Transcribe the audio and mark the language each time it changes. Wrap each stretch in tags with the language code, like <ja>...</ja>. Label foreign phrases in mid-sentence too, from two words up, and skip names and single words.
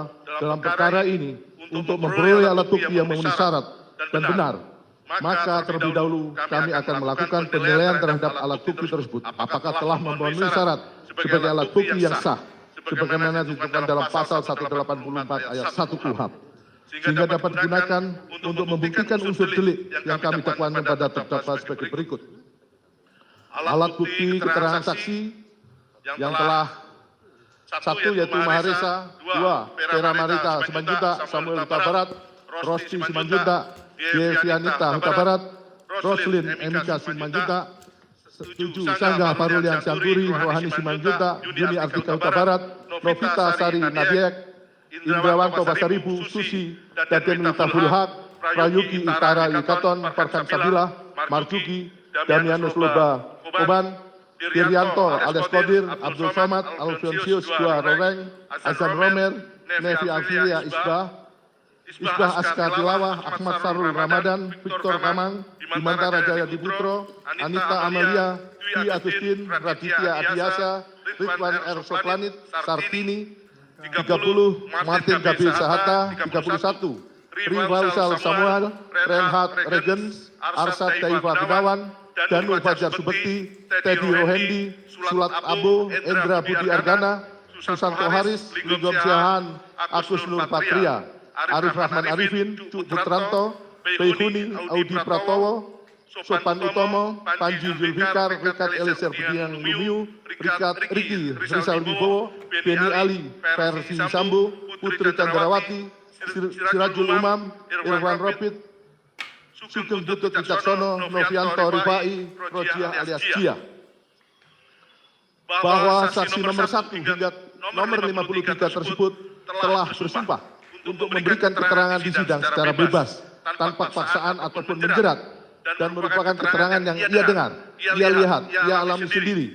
<id>dalam perkara ini untuk memperoleh alat bukti yang memenuhi syarat dan benar, maka terlebih dahulu kami akan melakukan penilaian terhadap alat bukti tersebut apakah telah memenuhi syarat sebagai alat bukti yang sah sebagaimana ditentukan dalam pasal 184 ayat 1 KUHP sehingga dapat digunakan untuk membuktikan unsur delik yang kami dakwakan pada terdakwa sebagai berikut. Alat bukti keterangan saksi yang telah satu yaitu Maharesa, dua Vera Marita Simanjuntak, Samuel Huta Barat, Rosti Simanjuntak, Devianita Huta Barat, Roslin Emika Simanjuntak, 7 Sangga Farulian Syangkuri, Rohani Simanjuntak, Juni Artika Huta Barat, Novita Sari Nabiek, Indrawanto Basaribu, Susi, Daden Wita Fulhak, Prayugi Itara Ikaton, Farkan Sabila, Marjuki, Damianus Loba, Koban, Dirianto alias Kodir, Abdul Somad, Alfonsius Dua Roreng, Azan Romer, Nevi Alfilia Isbah Aska Tilawah, Ahmad Sarul Ramadan, Victor Kamang, Bimantara Jaya Diputro, Anita Amalia, Dwi Agustin, Raditya Adiasa, Ridwan R. Soplanit, Sartini, 30, Martin Gabriel Sahata, 31, Ri Faisal Samuel, Renhat Regens, Arsad Daifa Gunawan, Danu Fajar Subekti, Teddy Rohendi, Sulat Abo, Endra Budi Argana, Susanto Haris, Ligom Siahan, Agus Nur Patria, Arif Rahman Arifin, Cuk Putranto, Beihuni, Audi Pratowo, Sopan Utomo, Panji Zulfikar, Rikat Elisir Budiang Lumiu, Riki Rizal Wibowo, Beni Ali, Versi Sambo, Putri Chandrawati, Sirajul Umam, Irwan Ropit, Sugeng Butut Wicaksono, Novianto Rifai, Rojiah alias Jia. Bahwa saksi nomor 1 hingga nomor 53 tersebut telah bersumpah untuk memberikan keterangan di sidang secara bebas, tanpa paksaan ataupun menjerat, dan merupakan keterangan yang ia dengar, ia lihat, ia alami sendiri.</id>